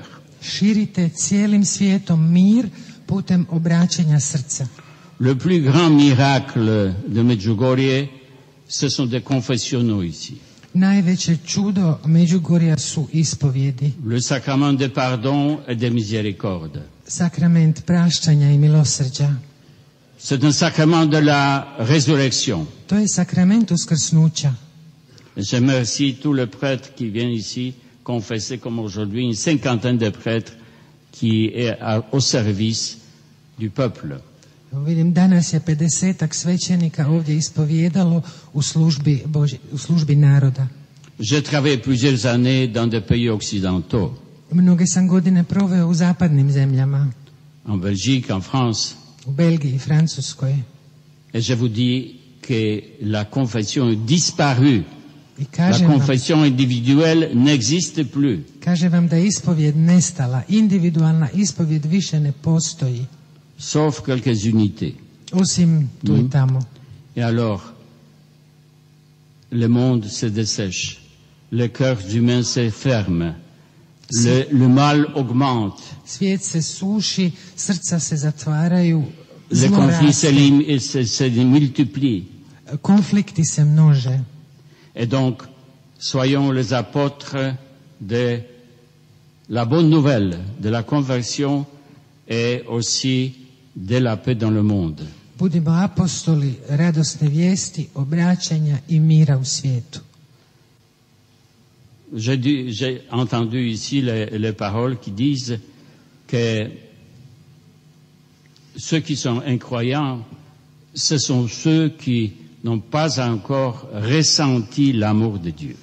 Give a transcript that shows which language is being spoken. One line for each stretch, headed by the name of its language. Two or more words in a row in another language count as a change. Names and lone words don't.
Croatian: Širite cijelim svijetom mir putem obraćanja srca.
French: Le plus grand miracle de Medjugorje, ce sont des confessionnaux ici.
Croatian: Najveće čudo Međugorja su ispovjedi.
French: Le sacrement de pardon et de miséricorde.
Croatian: Sakrament prašćanja i milosrđa.
French: C'est un sacrement de la résurrection.
Croatian: To je sakrament uskrsnuća.
French: Je remercie tous les prêtres qui viennent ici confesser comme aujourd'hui, une 50aine de prêtres qui est au service du peuple.
Croatian: Vidim, danas je 50-ak svećenika ovdje ispovijedalo u službi naroda.
French: J'ai travaillé plusieurs années dans des pays occidentaux.
Croatian: Mnoge sam godine proveo u zapadnim zemljama.
French: En Belgique, en France.
Croatian: U Belgiji i Francuskoj.
French: Et je vous dis que la confession est disparue
Croatian: I
French: La confession individuelle n'existe plus.
Croatian: Kaže vam da je ispovjed nestala, individualna ispovjed više ne postoji,
French: Sauf quelques unités.
Croatian: osim tu i tamo.
French: Et alors, le monde se dessèche, les cœurs humains se ferment, le mal augmente,
Croatian: Svijet se suši, srca se zatvaraju,
French: les
Croatian: zlo
French: conflits
Croatian: raste,
French: se multiplient.
Croatian: konflikti se množe.
French: Et donc, soyons les apôtres de la bonne nouvelle, de la conversion et aussi de la paix dans le monde.
Croatian: Budimo apostoli radosne vijesti, obraćanja i mira u svijetu.
French: J'ai entendu ici les paroles qui disent que ceux qui sont incroyants, ce sont ceux qui n'ont pas encore ressenti l'amour de Dieu.